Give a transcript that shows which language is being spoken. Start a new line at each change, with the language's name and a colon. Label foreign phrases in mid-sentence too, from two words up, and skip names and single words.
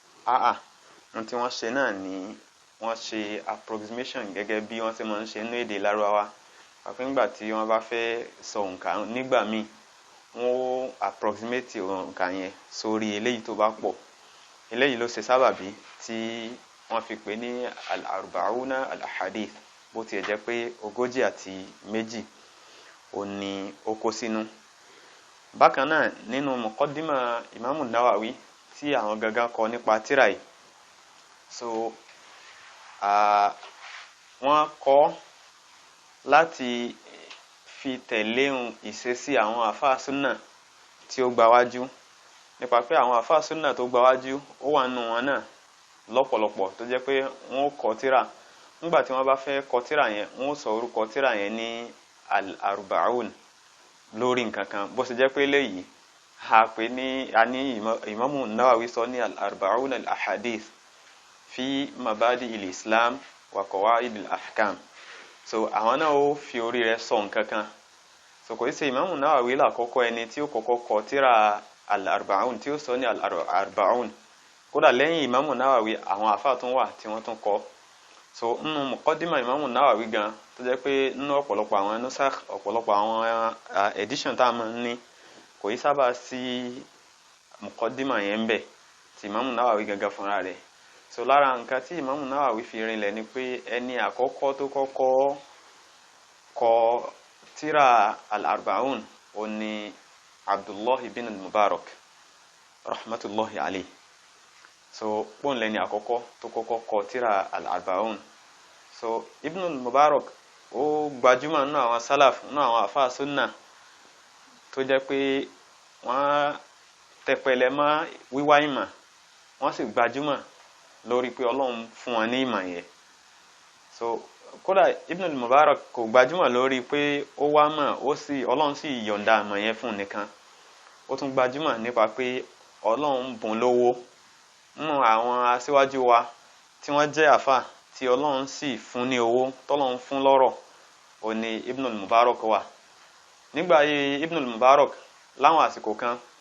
Yoruba: Ohun tí wọ́n ṣe náà ni wọ́n ṣe approximation gẹ́gẹ́ bí wọ́n ṣe máa ń ṣe nínú èdè Lárúbáwá. Àpé nígbà tí wọ́n bá fẹ́ sọ òǹkà nígbà míì, wọ́n ó approximate òǹkà yẹn sórí eléyìí tó bá pọ̀. Eléyìí ló ṣe sábàbí tí wọ́n fi pè ní al-Arba'una al-Ahadith, bó tiẹ̀ jẹ́ pé ogójì àti méjì ó ní ó kó sínú. Bákan náà nínú muqaddima Imamu Nawawi tí àwọn gangan kọ nípa tírà yìí, so wọ́n kọ láti fi tẹ̀lé ìṣesí àwọn àfáà súnnà tí ó gbawájú, nípa pé àwọn àfáà súnnà tó gbawájú ó wà nínú wọn náà lọ́pọ̀lọpọ̀, tó jẹ́ pé wọ́n kọ tírà, nígbà tí wọ́n bá fẹ́ kọ tírà yẹn, wọ́n sọ orúkọ tírà yẹn ní al-Arba'un lórí nǹkan kan. Bó ṣe jẹ́ pé léyìí a ní Imamu Nawawi sọ ní al-Arba'un al-Ahadith fi mabadi il-Islam wa qawaid al-ahkam. So àwọn náà ó fi orí rẹ̀ sọ nǹkan kan. So so kò ṣe Imam Nawawi lákọ́kọ́ ẹni tí ó kọ́kọ́ kọ tírà al-arba'un tí ó sọ ní al-arba'un kódà lẹ́yìn Imam Nawawi àwọn àfáà tún wà tí wọ́n tún kọ so nínú muqaddima Imam Nawawi gan tó jẹ́ pé nínú ọ̀pọ̀lọpọ̀ àwọn nusakh ọ̀pọ̀lọpọ̀ àwọn edition tá a máa ń ní kò yí sábà sí muqaddima yẹn ń bẹ tí Imam Nawawi gangan fúnra rẹ̀ so lára nǹkan tí Imam Nawawi fi rinlẹ̀ ni pé ẹni àkọ́kọ́ tó kọ́kọ́ kọ tírà al-arba'un ó ní Abdullahi bin al-Mubarak
Arabic: رحمة الله عليه
Yoruba: so pọ́n lẹ́ni àkọ́kọ́ tó kọ́kọ́ kọ tírà al-arba'un so Ibn al-Mubarak ó gbajúmọ̀ nínú àwọn salaf nínú àwọn àfáà sunna tó jẹ́ pé wọ́n tẹpẹlẹ mọ́ wíwá ìmọ̀ wọ́n sì gbajúmọ̀ lórí pé Ọlọ́run fún wọn ní ìmọ̀ yẹn so kódà Ibn al-Mubarak kò gbajúmọ̀ lórí pé ó wá mọ̀ ó sì Ọlọ́run sì yọ̀ǹda ìmọ̀ yẹn fún nìkan ó tún gbajúmọ̀ nípa pé Ọlọ́run bùn lówó nínú àwọn aṣíwájú wa tí wọ́n jẹ́ àfà tí Ọlọ́run sì fún ní owó tọ́lọ́run fún lọ́rọ̀ ó ní Ibn al-Mubarak wà nígbà ayé Ibn al-Mubarak láwọn àsìkò kan